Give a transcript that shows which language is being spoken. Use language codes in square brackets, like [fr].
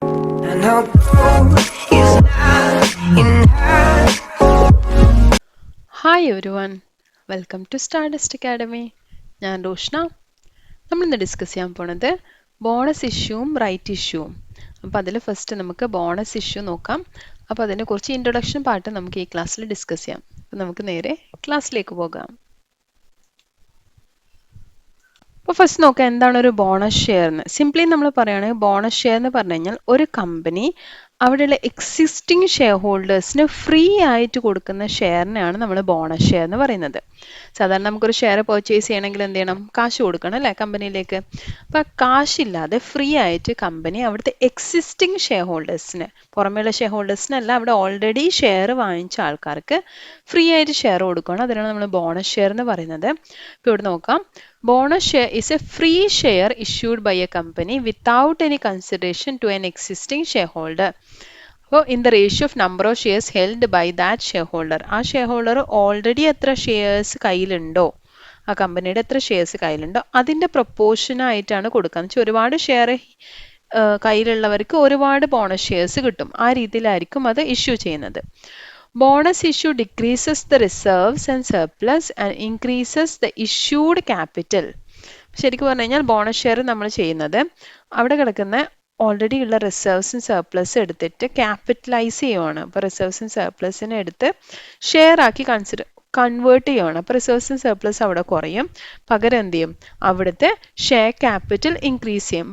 [en] And although he's not in her. Hi everyone, welcome to Stardust Academy. [ml] ഞാൻ റോഷ്ന. നമ്മളിന്ന് discuss ചെയ്യാൻ പോണത് bonus ഇഷ്യൂവും right ഇഷ്യൂവും. അപ്പോൾ അതിൽ ഫസ്റ്റ് നമുക്ക് ബോണസ് ഇഷ്യൂ നോക്കാം. അപ്പോൾ അതിനെ കുറച്ച് ഇൻട്രൊഡക്ഷൻ പാർട്ട് നമുക്ക് ഈ ക്ലാസ്സിൽ ഡിസ്കസ് ചെയ്യാം. അപ്പോൾ നമുക്ക് നേരെ ക്ലാസ്സിലേക്ക് പോകാം. അപ്പോൾ ഫസ്റ്റ് നോക്കാം എന്താണ് ഒരു ബോണസ് ഷെയർ എന്ന്. സിംപ്ലി നമ്മൾ പറയുകയാണെങ്കിൽ ബോണസ് ഷെയർ എന്ന് പറഞ്ഞു കഴിഞ്ഞാൽ ഒരു കമ്പനി അവിടെയുള്ള എക്സിസ്റ്റിംഗ് ഷെയർ ഹോൾഡേഴ്സിന് ഫ്രീ ആയിട്ട് കൊടുക്കുന്ന ഷെയറിനെയാണ് നമ്മൾ ബോണസ് ഷെയർ എന്ന് പറയുന്നത്. സാധാരണ നമുക്കൊരു ഷെയർ പർച്ചേസ് ചെയ്യണമെങ്കിൽ എന്ത് ചെയ്യണം? കാശ് കൊടുക്കണം അല്ലേ കമ്പനിയിലേക്ക്. അപ്പോൾ കാശില്ലാതെ ഫ്രീ ആയിട്ട് കമ്പനി അവിടുത്തെ എക്സിസ്റ്റിംഗ് ഷെയർ ഹോൾഡേഴ്സിന്, പുറമേയുള്ള ഷെയർ ഹോൾഡേഴ്സിനല്ല, അവിടെ ഓൾറെഡി ഷെയർ വാങ്ങിച്ച ആൾക്കാർക്ക് ഫ്രീ ആയിട്ട് ഷെയർ കൊടുക്കുകയാണ്. അതിനാണ് നമ്മൾ ബോണസ് ഷെയർ എന്ന് പറയുന്നത്. ഇപ്പോൾ ഇവിടെ നോക്കാം, [en] bonus share is a free share issued by a company without any consideration to an existing shareholder. So, in the ratio of number of shares held by that shareholder. [ml] ആ shareholder already എത്ര shares കയ്യിലുണ്ടോ, ആ കമ്പനിയുടെ എത്ര shares കയ്യിലുണ്ടോ അതിൻ്റെ proportion ആയിട്ടാണ് കൊടുക്കുക. എന്ന് വെച്ചാൽ ഒരുപാട് ഷെയർ കയ്യിലുള്ളവർക്ക് ഒരുപാട് ബോണസ് ഷെയർസ് കിട്ടും. ആ രീതിയിലായിരിക്കും അത് ഇഷ്യൂ ചെയ്യുന്നത്. [en] Bonus issue decreases the reserves and surplus and increases the issued capital. [ml] ശരിക്കും പറഞ്ഞു കഴിഞ്ഞാൽ ബോണസ് ഷെയർ നമ്മൾ ചെയ്യുന്നത് അവിടെ കിടക്കുന്ന ഓൾറെഡി ഉള്ള റിസർവ്സും സർപ്ലസ് എടുത്തിട്ട് ക്യാപിറ്റലൈസ് ചെയ്യുവാണ്. അപ്പോൾ റിസർവ്സും സർപ്ലസിനെ എടുത്ത് ഷെയർ ആക്കി കൺവേർട്ട് ചെയ്യുവാണ്. അപ്പോൾ റിസർവ്സും സർപ്ലസ് അവിടെ കുറയും, പകരം എന്ത് ചെയ്യും? അവിടുത്തെ ഷെയർ ക്യാപിറ്റൽ ഇൻക്രീസ് ചെയ്യും.